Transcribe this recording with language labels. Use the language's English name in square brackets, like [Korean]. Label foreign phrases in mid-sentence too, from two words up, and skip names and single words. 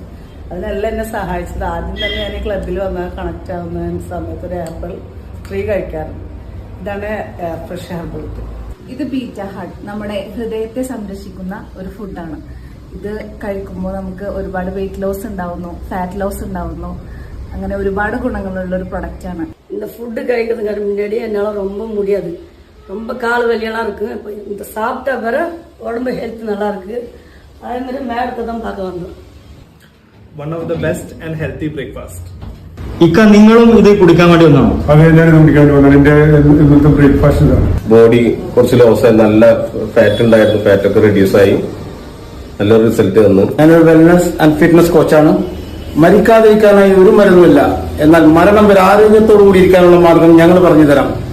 [Malayalam] അതിനെല്ലാം എന്നെ സഹായിച്ചത് ആദ്യം തന്നെ ഞാൻ ഈ ക്ലബിൽ വന്നാൽ കണക്ട് ആവുന്ന സമയത്ത് ഒരു ആപ്പിൾ ഫ്രീ കഴിക്കാറുണ്ട്. ഇതാണ് [English] fresh herbal. [Malayalam] ഇത് ബീറ്റ ഹാർട്ട്, നമ്മുടെ ഹൃദയത്തെ സംരക്ഷിക്കുന്ന ഒരു ഫുഡാണ്. ഇത് കഴിക്കുമ്പോൾ നമുക്ക് ഒരുപാട് [English] weight loss [Malayalam] ഉണ്ടാവുന്നു, [English] fat loss [Malayalam] ഉണ്ടാവുന്നു, അങ്ങനെ ഒരുപാട് ഗുണങ്ങളുള്ള ഒരു പ്രോഡക്ടാണ. [Tamil] இந்த ஃபுட்டு கிடைக்கிறதுக்கு முன்னாடி என்னால் ரொம்ப முடியாது, ரொம்ப கால் வலியெல்லாம் இருக்குது. இப்போ இந்த சாப்பிட்டா வர உடம்பு ஹெல்த் நல்லா இருக்குது. அதே மாதிரி மேடத்தை தான் பார்க்க வந்தோம். [English] One of the best and healthy breakfast. [Malayalam] ഇക്ക, നിങ്ങളും ഇത് കുടിക്കാൻ വേണ്ടി വന്നാണോ? അതെ, ഞാൻ കുടിക്കാൻ വന്നു. എന്റെ ഇന്നത്തെ ബ്രേക്ക്ഫാസ്റ്റ് ഇതാണ്. ബോഡി കുറച്ച് ലോസ്, നല്ല ഫാറ്റ് ഉണ്ടായിരുന്നു, ഫാറ്റൊക്കെ റെഡ്യൂസ് ആയി, നല്ലൊരു റിസൾട്ട് തന്നു. ഞാനൊരു [English] wellness and fitness [Malayalam] കോച്ചാണ്. മരിക്കാതിരിക്കാനായി ഒരു മരുന്നുമില്ല, എന്നാൽ മരണം വരെ ആരോഗ്യത്തോടു കൂടി ഇരിക്കാനുള്ള മാർഗം ഞങ്ങൾ പറഞ്ഞു തരാം.